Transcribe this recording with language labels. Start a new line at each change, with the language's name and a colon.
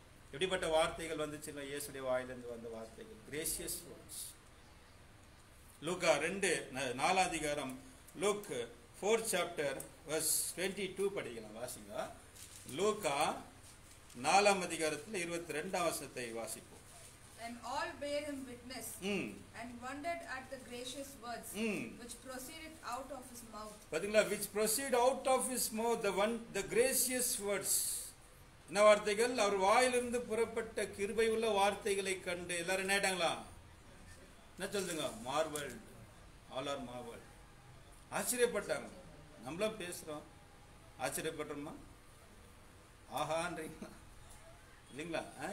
Tamil: எப்படிப்பட்ட வார்த்தைகள் வந்துச்சுன்னா, இயேசுடைய வாயிலிருந்து வந்த வார்த்தைகள்,
English: Gracious words.
Tamil: லூக்கா 2:4 அதிகாரம், லூக் 4th
English: chapter verse
Tamil: 22 படிக்கலாம், வாசிங்க. லூக்கா 4ஆம் அதிகாரத்தில் 22ஆம் வசனத்தை வாசிப்போம்.
English: And all bare him witness, and wondered at the gracious words which proceeded out of his mouth.
Tamil: பாத்தீங்களா?
English: which proceed out of his mouth, the gracious words.
Tamil: என்ன வார்த்தைகள்? அவர் வாயிலிருந்து புறப்பட்ட கிருபை உள்ள வார்த்தைகளை கண்டு எல்லாரும் என்ன ஆயிட்டாங்களா? என்ன சொல்லுங்க? மார்வல்ட்.
English: All are marvelled.
Tamil: ஆச்சரியப்பட்டாங்க. நம்மளும் பேசுறோம், ஆச்சரியப்படுறோமா? ஆஹான்றீங்களா? இல்லைங்களா?